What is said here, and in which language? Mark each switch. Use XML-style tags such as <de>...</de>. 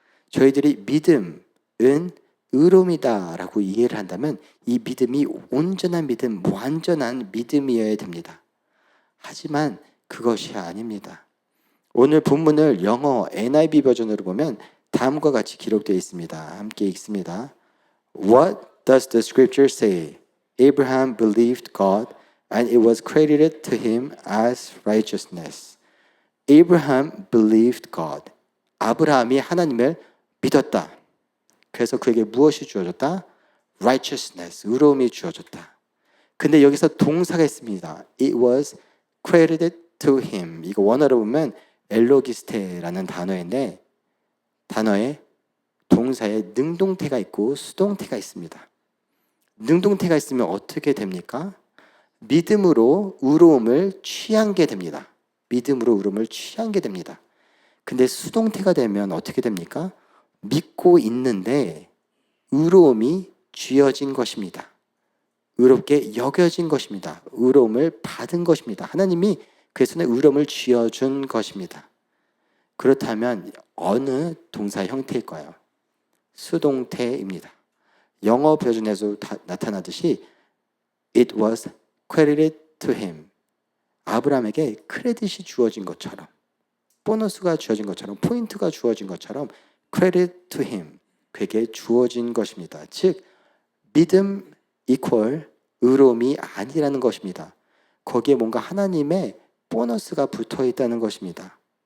<ko>저희들이 믿음은 의로움이다 라고 이해를 한다면 이 믿음이 온전한 믿음, 완전한 믿음이어야 됩니다. 하지만 그것이 아닙니다. 오늘 본문을 영어 NIV 버전으로 보면 다음과 같이 기록되어 있습니다. 함께 읽습니다.</ko> <en>What does the scripture say? Abraham believed God and it was credited to him as righteousness. Abraham believed God.</en> <ko>아브라함이 하나님을 믿었다. 그래서 그에게 무엇이 주어졌다? Righteousness, 의로움이 주어졌다. 근데 여기서 동사가 있습니다.</ko> <en>It was credited to him.</en> <ko>이거 원어로 보면 엘로기스테라는 단어인데 단어에 동사에 능동태가 있고 수동태가 있습니다. 능동태가 있으면 어떻게 됩니까? 믿음으로 의로움을 취한 게 됩니다. 믿음으로 의로움을 취한 게 됩니다. 근데 수동태가 되면 어떻게 됩니까? 믿고 있는데 의로움이 쥐어진 것입니다. 의롭게 여겨진 것입니다. 의로움을 받은 것입니다. 하나님이 그의 손에 의로움을 쥐어준 것입니다. 그렇다면 어느 동사 형태일까요? 수동태입니다. 영어 버전에서 나타나듯이</ko> <en>It was credited to him.</en> <ko>아브라함에게 크레딧이 주어진 것처럼, 보너스가 주어진 것처럼, 포인트가 주어진 것처럼</ko> <en>credit to him.</en> <ko>그에게 주어진 것입니다. 즉 믿음 이퀄 의로움이 아니라는 것입니다. 거기에 뭔가 하나님의 보너스가 붙어 있다는 것입니다.</ko>